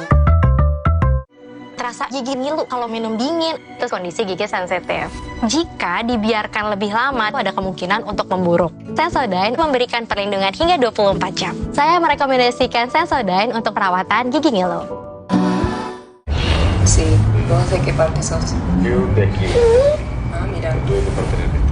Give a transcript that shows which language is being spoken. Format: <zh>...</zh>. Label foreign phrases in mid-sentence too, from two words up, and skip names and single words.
<id>Terasa gigi ngilu kalau minum dingin, terus kondisi gigi sensitif. Jika dibiarkan lebih lama, ada kemungkinan untuk memburuk. Sensodyne memberikan perlindungan hingga 24 jam. Saya merekomendasikan Sensodyne untuk perawatan gigi ngilu.</id> <es>Sí, vamos a equipar esos. Yo de aquí. Ah, mira. Tú de parte de aquí.</es>